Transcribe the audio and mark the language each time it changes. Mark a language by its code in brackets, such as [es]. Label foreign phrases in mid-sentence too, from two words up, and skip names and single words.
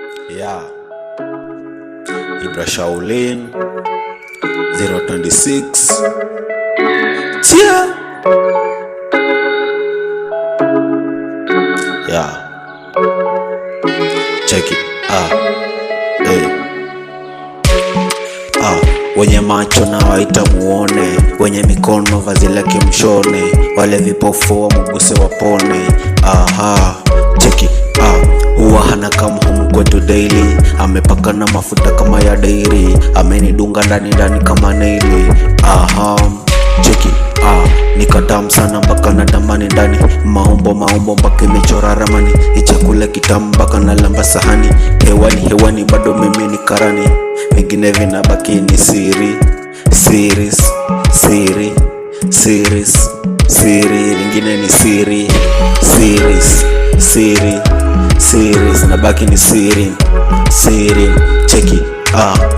[en] Yeah. Ibra Shaolin, zero twenty-six. [sw] Tia. [en] Yeah. Check it. Ah. Hey. Ah. [sw] Wenye macho na waita muone, wenye mikono vazi lake mshone, wale vipofu wa mguse wapone. Aha. [en] Check it. [sw] Ah. Huwa hana [en] come home [sw] kwetu daily, amepaka na mafuta kama ya dairy, amenidunga ndani ndani kama naili. Aha. [en] Check it. [sw] Ah. Nikatam sana mpaka natamani ndani, maumbo maumbo mpaka imechora ramani, ichakula kitamu mpaka nalamba sahani, hewani hewani bado mimi ni karani, vingine vinabaki ni siri, series, siri, series, siri, vingine ni siri, series, siri, series, nabaki ni siri, siri, cheki, ah,